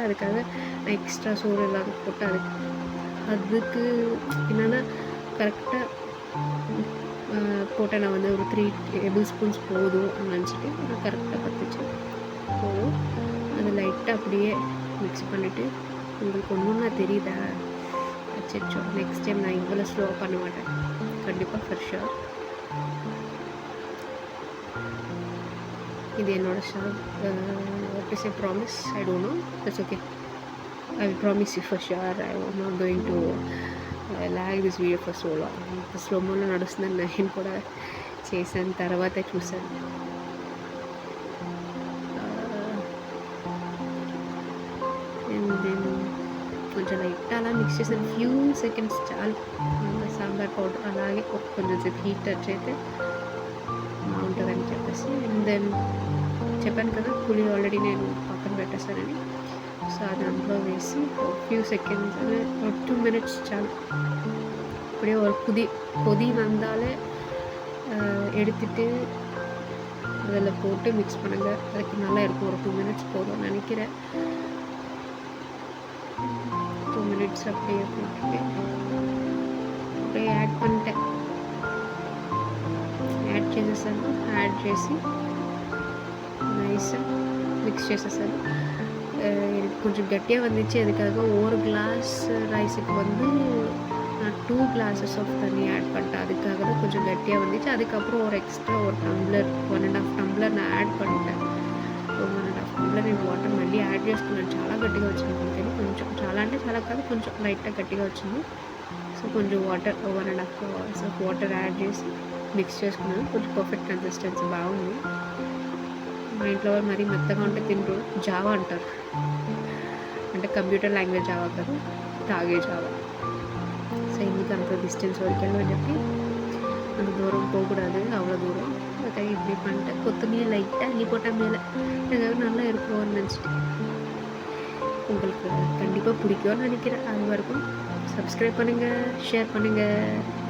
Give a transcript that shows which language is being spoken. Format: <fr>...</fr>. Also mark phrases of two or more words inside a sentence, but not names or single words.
<ta>அதுக்காக நான் எக்ஸ்ட்ரா சோறு எல்லாம் போட்டு அதுக்கு என்னென்னா கரெக்டாக போட்டால் நான் வந்து ஒரு 3</ta> <en>table spoons</en> <ta>போதும் நினச்சிட்டு நான் கரெக்டாக பத்துச்சு போதும். அது லைட்டாக அப்படியே மிக்ஸ் பண்ணிவிட்டு உங்களுக்கு ஒன்றுன்னா தெரியுதா? அச்சோ,</ta> <en>next time</en> <ta>நான் இவ்வளோ ஸ்லோவாக பண்ண மாட்டேன் கண்டிப்பாக,</ta> <en>for sure.</en> <ta>இது என்னோட</ta> <en>what to say, promise, I don't know, that's okay. I will promise you for sure I am not going to lag this video for so long.</en> <te>స్లో మోలో నడుస్తుందని నేను కూడా చేశాను, తర్వాత చూసాను.</te> <en>and then</en> <te>కొంచెం లైట్ అలా మిక్స్ చేసాను,</te> <en>few seconds</en> <te>చాలు. సాంబార్ పౌడర్ అలాగే కొంచెం సేపు</te> <en>heat touch</en> <te>అయితే బాగుంటుందని చెప్పేసి.</te> <en>and then</en> <te>చెప్పాను కదా పులి ఆల్రెడీ నేను పక్కన పెట్టేస్తానని. సో దాంట్లో వేసి</te> <en>few seconds</en> <te>2 minutes చాలు.</te> <ta>அப்படியே ஒரு கொதி வந்தாலே எடுத்துட்டு அதில் போட்டு மிக்ஸ் பண்ணுங்கள். அதுக்கு நல்லா இருக்கும். ஒரு 2 minutes போதும் நினைக்கிறேன். 2 minutes அப்படியே போட்டுட்டு அப்படியே యాడ్ பண்ணிட்டேன்.</ta> <te>యాడ్ చేసేసాను. యాడ్ చేసి నైస్గా మిక్స్ చేసేసాను.</te> <ta>எனக்கு கொஞ்சம் கட்டியாக வந்துச்சு. அதுக்காக ஒரு கிளாஸ் ரைஸுக்கு வந்து நான்</ta> <en>2 glasses of</en> <ta>தண்ணி ஆட் பண்ணிட்டேன். அதுக்காக தான் கொஞ்சம் கட்டியாக வந்துச்சு. அதுக்கப்புறம் ஒரு எக்ஸ்ட்ரா ஒரு டம்ளர் 1.5 tumbler நான் యాడ్ பண்ணிட்டேன்.</ta> <te>1.5 tumbler నేను వాటర్ మళ్ళీ యాడ్ చేసుకున్నాను. చాలా గట్టిగా వచ్చింది అందుకని కొంచెం, చాలా అంటే చాలా కాదు, కొంచెం లైట్గా గట్టిగా వచ్చింది. సో కొంచెం వాటర్ 1.5</te> <en>hours of water add</en> <te>చేసి మిక్స్ చేసుకున్నాను. కొంచెం</te> <en>perfect consistency</en> <te>బాగుంది. మా ఇంట్లో వాళ్ళు మరీ మెత్తగా ఉంటే తింటూ జావా అంటారు, అంటే</te> <en>computer language</en> <te>జావా కాదు, తాగే జావా. సో ఇందుకు అంత డిస్టెన్స్ వరకు అని చెప్పి</te> <ta>அந்த தூரம் போகக்கூடாது, அவ்வளோ தூரம். அதுக்காக இப்படி பண்ணிட்டேன். கொத்தமல்லி லைட்டாக அள்ளி போட்டால் மேலே அதுக்காக நல்லா இருக்கும்னு நினச்சிட்டு. உங்களுக்கு கண்டிப்பாக பிடிக்கும்னு நினைக்கிறேன். அது வரைக்கும் சப்ஸ்கிரைப் பண்ணுங்கள், ஷேர் பண்ணுங்கள்.</ta>